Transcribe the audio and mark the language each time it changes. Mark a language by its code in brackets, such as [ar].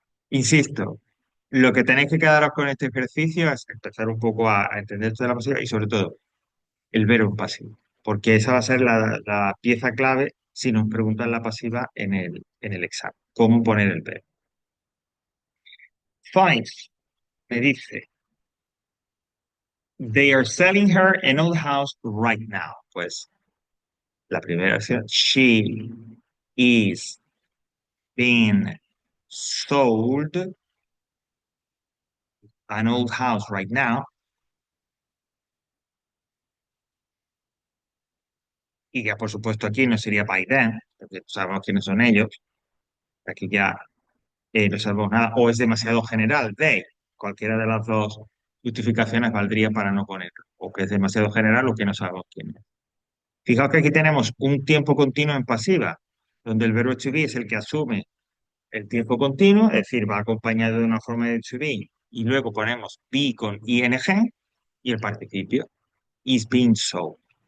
[es] Insisto, lo que tenéis que quedaros con este ejercicio es empezar un poco a entender toda la pasiva y sobre todo el verbo pasivo, porque esa va a ser la pieza clave si nos preguntan la pasiva en el examen. ¿Cómo poner el verbo? [en] Five, [es] me dice, [en] they are selling her an old house right now. [es] Pues la primera opción, [en] she is being sold an old house right now. [es] Y ya por supuesto aquí no sería [en] by them, [es] porque sabemos quiénes son ellos. Aquí ya no sabemos nada. O es demasiado general, they. Cualquiera de las dos justificaciones valdría para no ponerlo. O que es demasiado general o que no sabemos quién es. Fijaos que aquí tenemos un tiempo continuo en pasiva, donde el verbo to be es el que asume el tiempo continuo, es decir, va acompañado de una forma de to be, y luego ponemos be con ing y el participio, is being so.